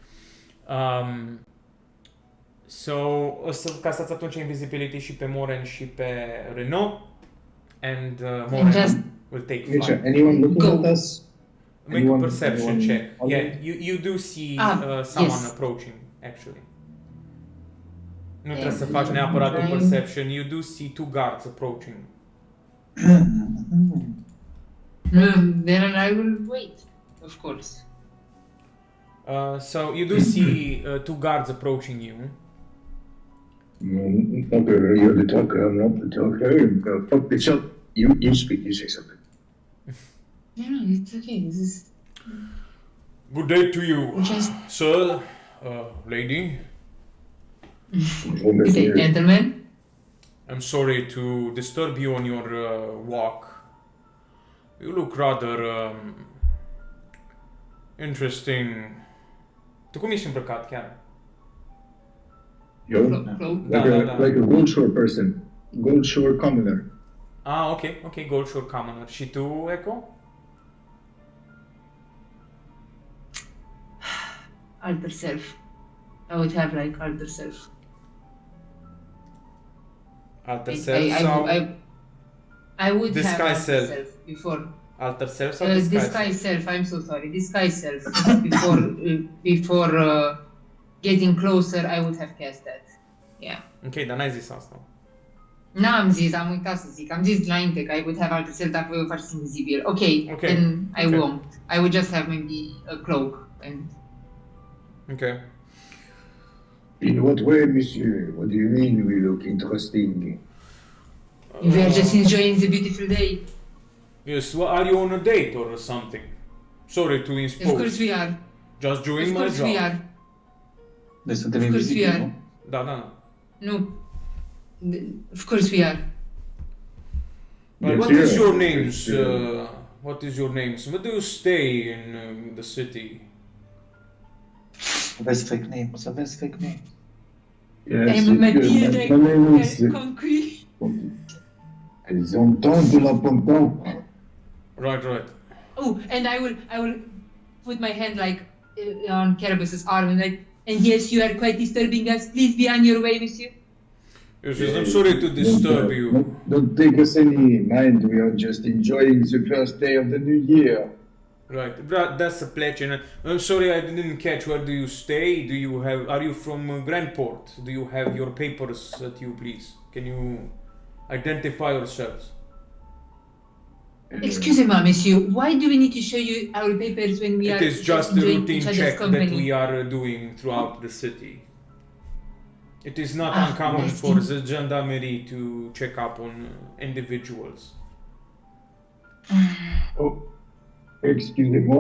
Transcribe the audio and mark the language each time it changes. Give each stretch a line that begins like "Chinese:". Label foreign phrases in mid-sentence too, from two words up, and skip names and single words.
English: So,
Romanian: o să castați atunci invisibility și pe Moren și pe Renault,
English: and Moren just- will take Misha, flight. anyone looking Go. at us? Make a Anyone- perception anyone check. already? Yeah, you do see Ah, someone yes. approaching, actually.
Romanian: Nu
English: Yeah,
Romanian: trebuie să faci neapărat un
English: trying. perception. You do see two guards approaching. Then I will wait, of course. So you do see two guards approaching you. Okay, you're the talker, I'm not the talker. Fuck this up. You speak, you say something. No, it's okay. This is Good day to you, just sir, lady. good day, gentlemen. I'm sorry to disturb you on your walk. You look rather interesting.
Romanian: Tu cum ești îmbrăcat chiar?
English: Yo, Cloak. like a Gold Shore person. Gold Shore commoner. Ah, ok, Gold Shore Commoner.
Romanian: Și tu, Echo?
English: Alter self. I would have like alter self. Alter self sau... I would Disguise have alter self. self before. Alter self sau disguise Disguise self. I'm so sorry. Disguise self. Before getting closer, I would have cast that. Yeah.
Romanian: Ok, dar n-ai zis asta. N-am zis, am uitat să zic. Am zis înainte că
English: I would have alter self
Romanian: dacă voi o faceți invizibil. Ok,
English: Okay. then I Okay. won't. I would just have maybe a cloak. And Ok. In what way, monsieur? What do you mean we look interesting? we are just enjoying the beautiful day. Yes, well, are you on a date or something? Sorry to Of impose. course we are. Just doing Of my course job. we are.
Romanian: Deci suntem
English: Of course we
Romanian: invizibili,
English: are.
Romanian: nu? Da.
English: No. Of course we are. Well, what Yes, is yeah. your names, Yes, what is your name? So where do you stay in the city? That's fake name. What's the best fake name? Yes, I'm my name is concrete. Zonton de la Ponton. Right, right. Oh, and I will put my hand like on Carabas's arm and like, and yes, you are quite disturbing us. Please be on your way, monsieur. Yes, yes, I'm sorry to disturb you. Don't take us any mind. We are just enjoying the first day of the new year. Right, that's a pleasure. I'm sorry I didn't catch. Where do you stay? Are you from Grandport? Do you have your papers at you, please? Can you identify yourselves?
French: Excusez-moi, monsieur.
English: Why do we need to show you our papers when we are It is just a enjoying routine each other's check company? that we are doing throughout the city. It is not Ah, uncommon nice. for the gendarmerie to check up on individuals.
French: Oh, excusez-moi.